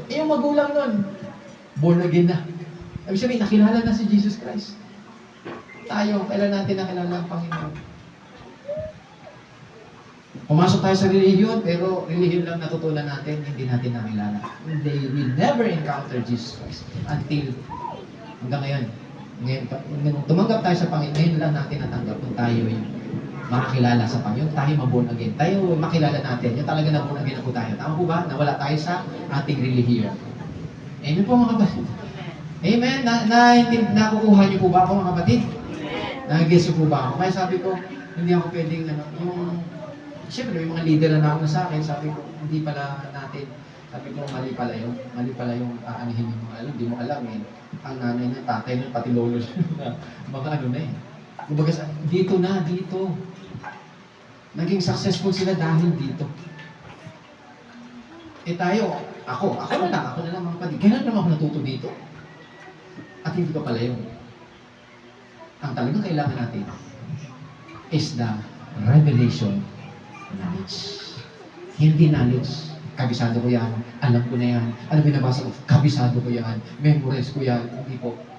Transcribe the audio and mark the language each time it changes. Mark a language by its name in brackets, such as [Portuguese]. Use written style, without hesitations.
[Filipino] Yung magulang nun, born again na. Ibig sabihin, nakilala na si Jesus Christ. Tayo, kailan natin nakilala ang Panginoon? Pumasok tayo sa religion, pero religion lang natutunan natin, hindi natin nakilala. [English] They will never encounter Jesus Christ until [Filipino] hanggang ngayon. Ngayon, tumanggap tayo sa Panginoon, ngayon lang natin natanggap kung tayo yung makakilala sa Panginoon, tayo maborn again. Tayo makilala natin, yung talaga na born again na po tayo. Tama po ba? Nawala tayo sa ating religion. Amen po mga kapatid. Amen? Nakukuha niyo po ba ako mga kapatid? Nag-guess po ba ako? Kaya sabi ko, hindi ako pwedeng, siyempre, may mga leader na nauna sa akin, sabi ko, hindi pala natin, sabi ko, mali pala yung aanihin yung mga alam, hindi mo alam eh. Ang nanay ng tatay ng pati lolo na mga ano na eh. Kumbaga, dito. Naging successful sila dahil dito. Tayo, ako na lang mga kapatid. Kailan naman ako natuto dito? At hindi ko pala yun. Ang talagang kailangan natin [English] is the revelation knowledge. [Filipino] Hindi knowledge. Kabisado ko yan. Alam ko na yan. Ano binabasa ko? Kabisado ko yan. Memorize ko yan. Hindi po.